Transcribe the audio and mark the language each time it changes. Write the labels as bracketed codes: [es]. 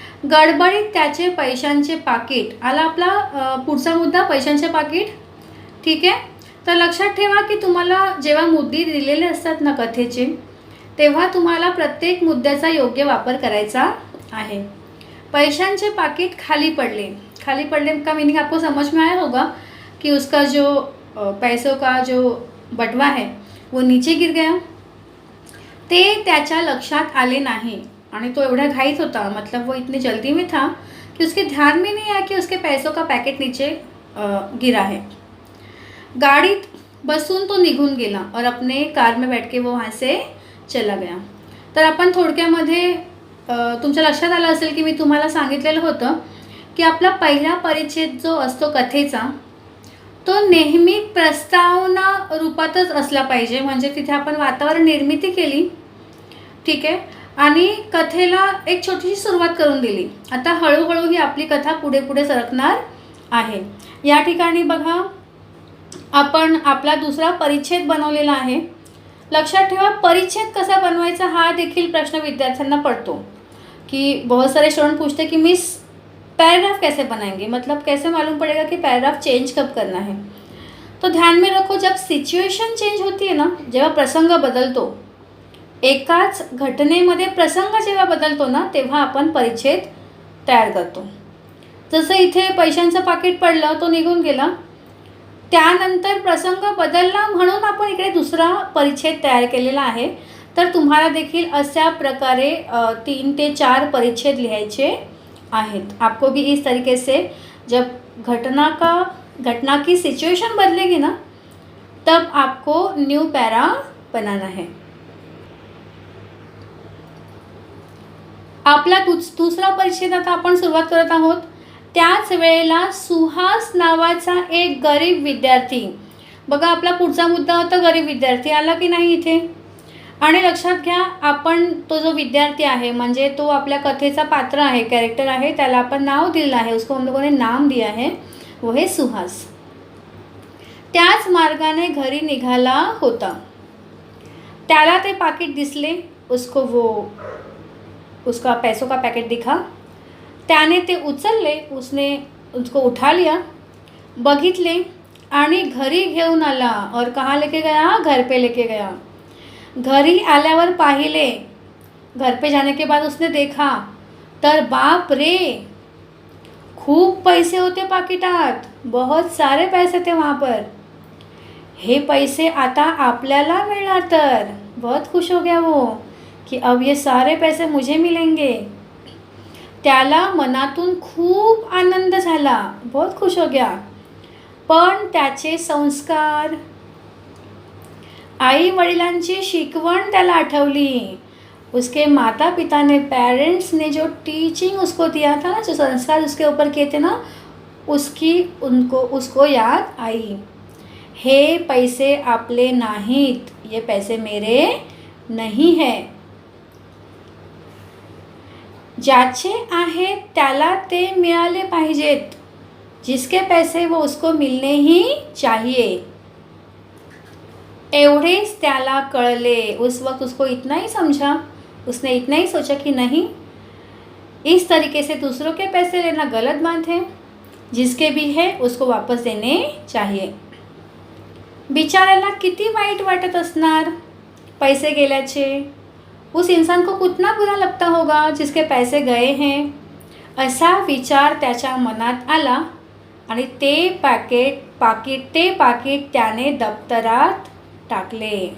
[mr] गडबडीत त्याचे पैशांचे पाकिट आला. आपला पुढचा मुद्दा पैशांचे पाकिट. ठीक आहे. तर लक्षात ठेवा की तुम्हाला जेव्हा मुद्दे दिलेले असतात ना कथेचे, तेव्हा तुम्हाला प्रत्येक मुद्द्याचा योग्य वापर करायचा आहे. पैशांचे पाकिट खाली पडले. [hi] खाली पड़ने का मीनिंग आपको समझ में आया होगा कि उसका जो पैसों का जो बटवा है वो नीचे गिर गया. [mr] ते त्याच्या लक्षात आले नाही आणि तो एवढा घाईत होता, [hi] मतलब वो इतनी जल्दी में था कि उसके ध्यान में नहीं आया कि उसके पैसों का पैकेट नीचे गिरा है. [mr] गाड़ीत बसून तो निघून गेला [hi] और अपने कार में बैठ के वो वहाँ से चला गया. [mr] तर आपण थोडक्यामध्ये तुमच्या लक्षात आलं असेल की मी तुम्हाला सांगितलेलं होतं की आपला पहिला परिच्छेद जो असतो कथेचा, तो नेहमी प्रस्तावना रूपातच असला पाहिजे. म्हणजे तिथे आपण वातावरण निर्मिती केली, ठीक आहे, आणि कथेला एक छोटीशी सुरुवात करून दिली. आता हळूहळू ही आपली कथा पुढे पुढे सरकणार आहे. या ठिकाणी बघा आपण आपला दुसरा परिच्छेद बनवलेला आहे. लक्षात ठेवा, परिच्छेद कसा बनवायचा हा देखील प्रश्न विद्यार्थ्यांना पडतो [hi] कि बहुत सारे स्टूडेंट पूछते कि मिस पैराग्राफ कैसे बनाएंगे, मतलब कैसे मालूम पड़ेगा कि पैराग्राफ चेंज कब करना है. तो ध्यान में रखो, जब सिच्युएशन चेंज होती है ना, [mr] जेव्हा प्रसंग बदलतो, एकाच घटनेमध्ये प्रसंग जेव्हा बदलतो ना, तेव्हा आपण परिच्छेद तयार करतो. जसं इथे पैशांचं पाकिट पडलं, तो निघून गेला, त्यानंतर प्रसंग बदलला म्हणून आपण इकडे दुसरा परिच्छेद तयार केलेला आहे. तर तुम्हाला देखील अशा प्रकारे 3 ते 4 परिच्छेद लिहायचे आहेत. [hi] आपको भी इस तरीके से जब घटना की सिचुएशन बदलेगी ना, तब आपको न्यू पैरा बनाना है. [mr] आपला दुसरा परिच्छेद आता आपण सुरुवात करत आहोत. त्याच वेळेला सुहास नावाचा एक गरीब विद्यार्थी, बघा आपला पुढचा मुद्दा होता गरीब विद्यार्थी, आला की नाही इथे. आणि लक्षात घ्या, आपण तो जो विद्यार्थी आहे म्हणजे तो आपल्या कथेचा पात्र आहे, कॅरेक्टर आहे, त्याला आपण नाव दिलं आहे, [hi] उसको हम लोगों ने नाम दिया है, वो है सुहास. [mr] त्याच मार्गाने घरी निघाला होता. त्याला ते पाकिट दिसले, [hi] उसका पैसों का पैकेट दिखा. [mr] त्याने ते उचलले, [hi] उसको उठा लिया, [mr] बघितले आणि घरी घेऊन आला. [hi] और कहाँ लेके गया? घर पे लेके गया. [mr] घरी आल्यावर पाहिले, [hi] घर पे जाने के बाद उसने देखा, [mr] तर बाप रे, खूप पैसे होते पाकिटात, [hi] बहुत सारे पैसे थे वहाँ पर. [mr] हे पैसे आता आपल्याला मिळणार. [hi] तर बहुत खुश हो गया वो कि अब ये सारे पैसे मुझे मिलेंगे. [mr] त्याला मनातून खूप आनंद झाला, [hi] बहुत खुश हो गया. [mr] पण त्याचे संस्कार, आई वडिलांची शिकवण त्याला आठवली. [hi] उसके माता पिता ने, पेरेंट्स ने जो टीचिंग उसको दिया था ना, जो संस्कार उसके ऊपर किए थे ना, उसको याद आई. [mr] हे पैसे आपले नाहीत, [hi] ये पैसे मेरे नहीं है. [mr] ज्याचे आहेत त्याला ते मिळाले पाहिजेत. [hi] जिसके पैसे वो उसको मिलने ही चाहिए. [mr] एवढेच त्याला कळले. [hi] उस वक्त उसको इतना ही समझा, उसने इतना ही सोचा कि नहीं, इस तरीके से दूसरों के पैसे लेना गलत बात है, जिसके भी है उसको वापस देने चाहिए. [mr] बिचाऱ्याला किती वाईट वाटत असणार पैसे गेल्याचे. [hi] उस इंसान को कितना बुरा लगता होगा जिसके पैसे गए हैं. [mr] असा विचार त्याच्या मनात आला आणि ते पाकिट त्याने दप्तरात टाकले.